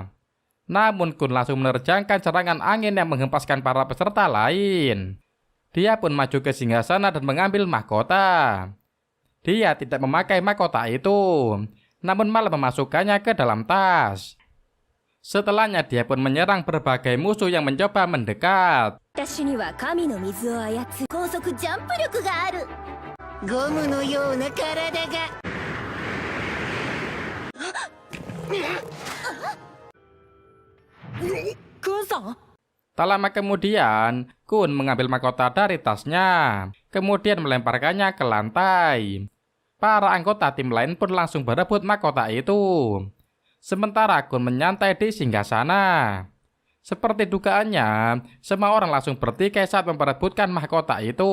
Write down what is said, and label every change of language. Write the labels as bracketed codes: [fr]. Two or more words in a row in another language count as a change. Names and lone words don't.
[id] Namun Kun langsung menerjangkan serangan angin yang menghempaskan para peserta lain. Dia pun maju ke singgasana dan mengambil mahkota. Dia tidak memakai mahkota itu, namun malah memasukkannya ke dalam tas. Setelahnya dia pun menyerang berbagai musuh yang mencoba mendekat. [ja] 私には神の水を操る高速ジャンプ力がある。ゴムのような体が。 Kunさん [id] Tak lama kemudian, Kun mengambil mahkota dari tasnya, kemudian melemparkannya ke lantai. Para anggota tim lain pun langsung berebut mahkota itu. Sementara Kun menyantai di singgasana. Seperti dugaannya, semua orang langsung bertikai saat memperebutkan mahkota itu.